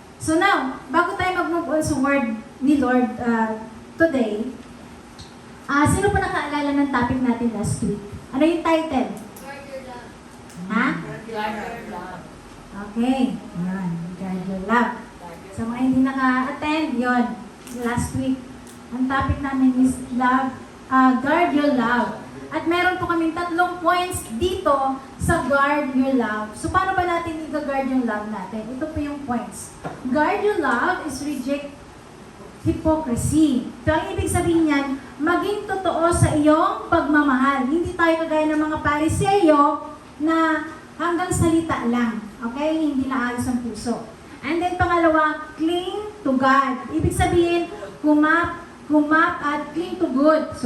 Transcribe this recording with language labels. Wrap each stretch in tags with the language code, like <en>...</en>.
<tl>So now, bago tayo mag-move on sa word ni Lord today, sino pa nakaalala ng topic natin last week? Ano yung title?</tl> <en>Guard your love. Ha? Guard your love. Okay. Yan. Guard your love.</en> <tl>Sa mga hindi naka-attend, yon. Last week, ang topic namin is love. Guard your love. At meron po kaming 3 points dito sa guard your love. So, paano ba natin i-guard yung love natin? Ito po yung points.</tl> <en>Guard your love is reject hypocrisy.</en> <tl>So, ang ibig sabihin niyan, maging totoo sa iyong pagmamahal. Hindi tayo kagaya ng mga Pariseo na hanggang salita lang. Okay? Hindi naayos ang puso. And then, pangalawa, cling to God. Ibig sabihin, cling to good.</tl>